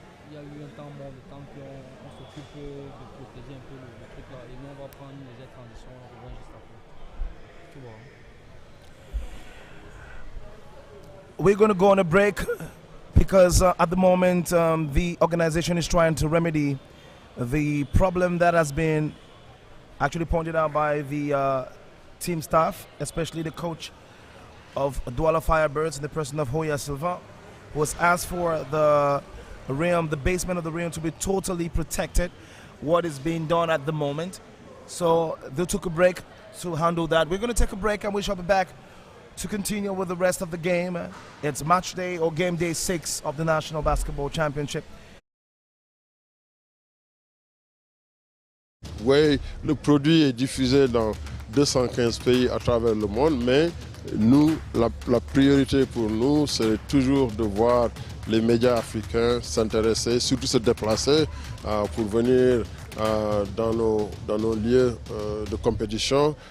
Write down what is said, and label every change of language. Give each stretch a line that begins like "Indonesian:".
French: Il y a eu un temps bon, le temps qu'on s'occupe de protéger un peu le truc là, et nous on va prendre une légère transition, on revient juste après. Tu vois.
English: We're going to go on a break because at the moment the organization is trying to remedy the problem that has been actually pointed out by the team staff, especially the coach of Douala Firebirds in the person of Hoya Silva, who has asked for the basement of the rim to be totally protected, what is being done at the moment. So they took a break to handle that. We're going to take a break, and we shall be back to continue with the rest of the game. It's match day or game day 6 of the National Basketball Championship.
French: Oui, le produit est diffusé dans 215 pays à travers le monde, mais nous, la priorité pour nous, c'est toujours de voir les médias africains s'intéresser, surtout se déplacer pour venir dans nos lieux de compétition.